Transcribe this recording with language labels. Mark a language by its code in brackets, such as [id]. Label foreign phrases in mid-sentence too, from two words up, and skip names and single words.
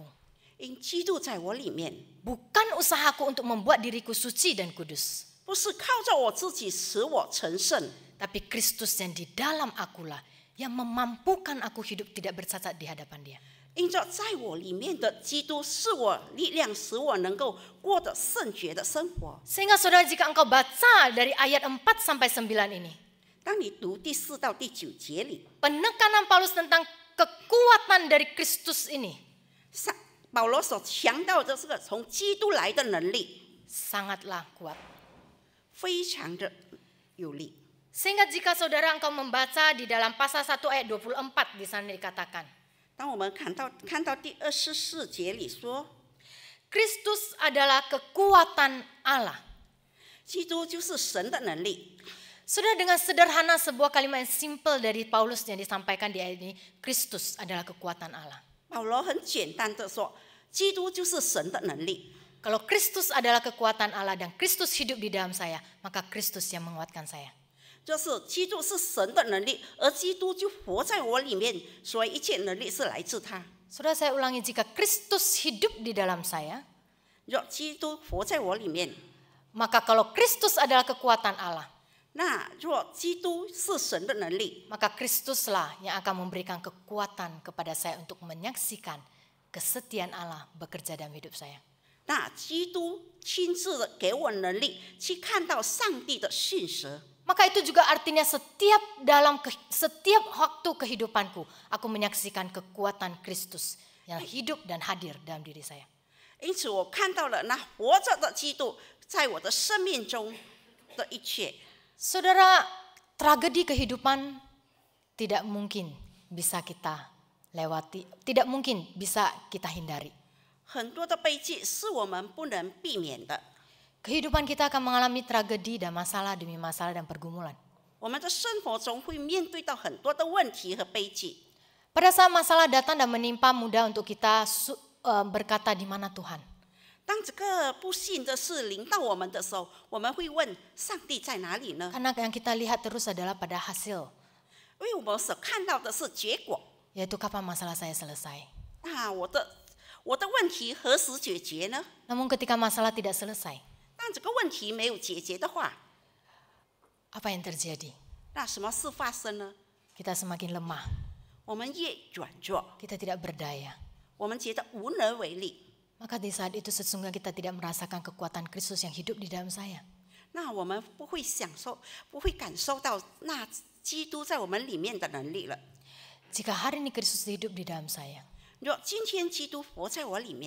[zh] 因基督在我里面， [id] bukan usahaku untuk membuat diriku suci dan kudus, [zh] 不是靠着我自己使我成圣， [id] tapi Kristus yang di dalam akulah yang memampukan aku hidup tidak bercacat di hadapan dia. [zh] 因着在我里面的基督是我力量，使我能够过得圣洁的生活。 [id] Sehingga saudara, jika engkau baca dari ayat 4 sampai 9 ini, [zh] 当你读第4到第9节里， [id] penekanan Paulus tentang kekuatan dari Kristus ini [zh] 保罗所强调的这个从基督来的能力， [id] sangatlah kuat. [zh] 非常的有力。 [id] Sehingga jika saudara engkau membaca di dalam pasal 1 ayat 24 di sana dikatakan, [zh] 当我们看到第24节里说， [id] Kristus adalah kekuatan Allah. [zh] 基督就是神的能力。 [id] Saudara, dengan sederhana sebuah kalimat yang simple dari Paulus yang disampaikan di ayat ini, Kristus adalah kekuatan Allah. [zh] 保罗很简单的说，基督就是神的能力。 [id] Kalau Kristus adalah kekuatan Allah dan Kristus hidup di dalam saya, maka Kristus yang menguatkan saya. [zh] 就是基督是神的能力，而基督就活在我里面，所以一切能力是来自他。 [id] Saudara, saya ulangi, jika Kristus hidup di dalam saya, [zh] 若基督活在我里面， [id] maka kalau Kristus adalah kekuatan Allah, [zh] 那若基督是神的能力， [id] maka Kristuslah yang akan memberikan kekuatan kepada saya untuk menyaksikan kesetiaan Allah bekerja dalam hidup saya. [zh] 那基督亲自的给我能力去看到上帝的信实。 [id] Maka itu juga artinya setiap waktu kehidupanku, aku menyaksikan kekuatan Kristus yang hidup dan hadir dalam diri saya. [zh] 因此，我看到了那活着的基督在我的生命中的一切。 [id] Saudara, tragedi kehidupan tidak mungkin bisa kita lewati, tidak mungkin bisa kita hindari. [zh] 很多的悲剧是我们不能避免的。 [id] Kehidupan kita akan mengalami tragedi dan masalah demi masalah dan pergumulan. [zh] 我们的生活中会面对到很多的问题和悲剧。 [id] Pada saat masalah datang dan menimpa, mudah untuk kita berkata di mana Tuhan. [zh] 当这个不幸的事临到我们的时候，我们会问上帝在哪里呢？ [id] Karena yang kita lihat terus adalah pada hasil, [zh] 因为我们所看到的是结果。 [id] yaitu kapan masalah saya selesai. [zh] 那我的问题何时解决呢？ [id] Namun ketika masalah tidak selesai, [zh] 当这个问题没有解决的话， [id] apa yang terjadi? [zh] 那什么事发生呢？ [id] Kita semakin lemah, [zh] 我们越软弱， [id] kita tidak berdaya. [zh] 我们觉得无能为力。 [id] Maka di saat itu sesungguhnya kita tidak merasakan kekuatan Kristus yang hidup di dalam saya. [zh] 那我们不会感受到那基督在我们里面的能力了。 [id] Jika hari ini Kristus hidup di dalam saya, [zh] 若今天基督活在我里面，